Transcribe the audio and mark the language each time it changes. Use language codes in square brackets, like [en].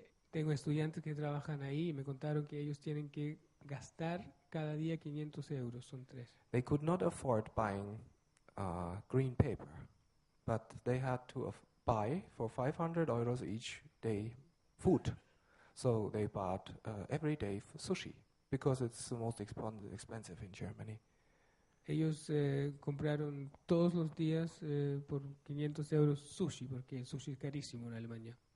[es] Tengo estudiantes que trabajan ahí y me contaron que ellos tienen que gastar cada día 500 euros, son 3. [en] They could not afford buying green paper, but they had to buy for 500 euros each day food. So they bought every day sushi, because it's the most expensive in Germany. [es] Ellos compraron todos los días por 500 euros sushi, porque el sushi es carísimo en Alemania.